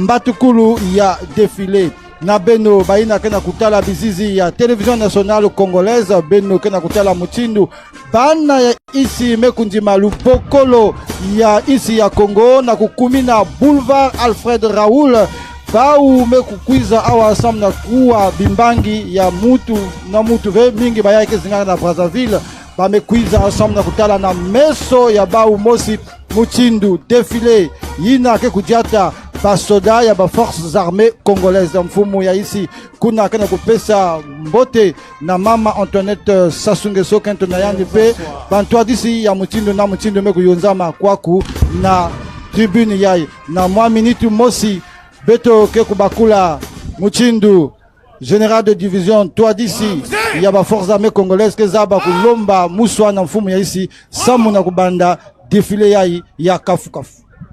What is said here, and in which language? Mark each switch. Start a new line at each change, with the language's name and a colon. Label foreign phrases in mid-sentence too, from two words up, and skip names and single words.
Kituba (Democratic Republic of Congo): mosi mbatukulu ya defile na beno baina kena kutala bizizi ya Télévision Nationale Congolaise, beno kena kutala mutindu bana ya isi mekundima lupokolo ya isi ya Congo na kukumina Boulevard Alfred Raoul bau mekukwiza awa ensemble na kuwa bimbangi ya mutu na mutu ve mingi bayake zingana na Brazzaville bamekwiza ensemble na kutala na meso ya bau mosi mutindu défilé yina ke kudiata basoda ya ba forces armées congolaises mfumu ya isi kuna kana kupesa mbote na mama Antoinette Sassou Nguesso kento na yandi pe bantwa disi ya mutindu na mutindu mekuyonzama kwaku na tribune yai na mwa minute mosi beto ke kubakula mutindu
French: général de division toi d'ici il y a
Kituba (Democratic Republic of Congo): ba forces armées congolaises ke zaba kulomba muswa na mfumu ya isi samu na kubanda défilé yai ya kafu kafu.